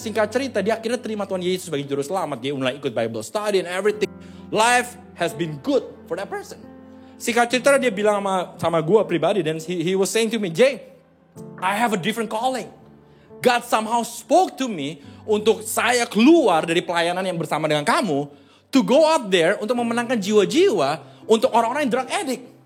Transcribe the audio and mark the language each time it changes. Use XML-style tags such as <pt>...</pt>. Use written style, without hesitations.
<id>Singkat cerita, dia akhirnya terima Tuhan Yesus sebagai juru selamat. Dia mulai ikut</id> <en>Bible study and everything. Life has been good for that person.</en> <id>Singkat cerita dia bilang sama gue pribadi, dan</id> <en>he was saying to me, Jay, I have a different calling. God somehow spoke to me</en> <id>untuk saya keluar dari pelayanan yang bersama dengan kamu,</id> <en>to go out there</en> <id>untuk memenangkan jiwa-jiwa untuk orang-orang yang drug addict.</id>